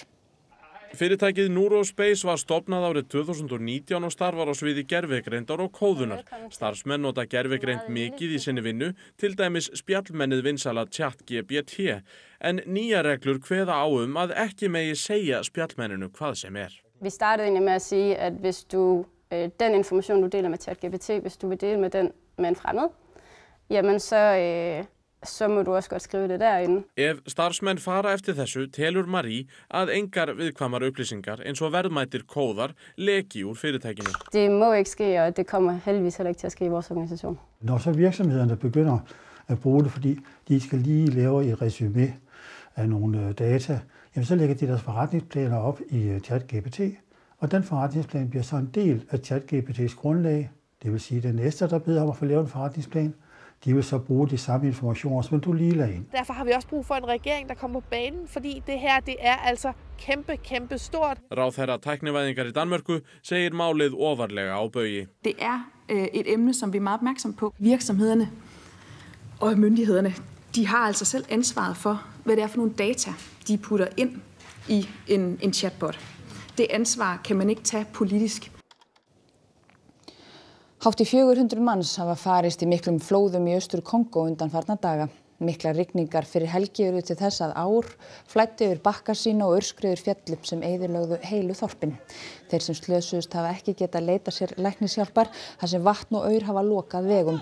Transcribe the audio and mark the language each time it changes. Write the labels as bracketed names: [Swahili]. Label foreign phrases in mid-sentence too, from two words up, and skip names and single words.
[Icelandic] Fyrirtækið Neurospace var stofnað árið 2019 og starfar á sviði gervigreindar og kóðunar. Starfsmenn nota gervigreind mikið í sinni vinnu, til dæmis spjallmennið vinsæla ChatGPT. En nýja reglur kveða á að ekki megi segja spjallmenninu hvað sem [Danish] Vi startede egentlig med at sige, at hvis du den information, du deler med ChatGPT, hvis du vil dele med den med en fremmed, jamen så må du også godt skrive det derinde. [Icelandic] Ef starfsmenn fara eftir þessu telur Marie að engar viðkvæmar upplýsingar eins og verðmætir kóðar leki úr fyrirtækinu. [Danish] Det må ikke ske, og det kommer heldigvis heller ikke til at ske i vores organisation. Når så virksomhederne begynder at bruge det, fordi de skal lige lave et resumé af nogle data, jamen så lægger de deres forretningsplaner op i ChatGPT, og den forretningsplan bliver så en del af ChatGPT's grundlag. Det vil sige, at den næste, der beder om at få lavet en forretningsplan, de vil så bruge de samme informationer, som du lige lagde ind. Derfor har vi også brug for en regering, der kommer på banen, fordi det her altså kæmpe stort. [Icelandic] Ráðherra tæknivæðingar i Danmörku segir málið ofarlega á baugi. [Danish] Det et emne, som vi er meget opmærksom på. Virksomhederne og myndighederne, de har altså selv ansvaret for, hvad det for nogle data, de putter ind i en chatbot. Det ansvar kan man ikke tage politisk. [Icelandic] Hátt í 400 manns hafa farist í miklum flóðum í Austur-Kongó undanfarna daga. Miklar rigningar fyrir helgi eru til þess að ár flæddu yfir bakka sína og aurskriður féllu sem eyðilögðu heilu þorpin. Þeir sem slösuðust hafa ekki getað leitað sér læknishjálpar þar sem vatn og aur hafa lokað vegum.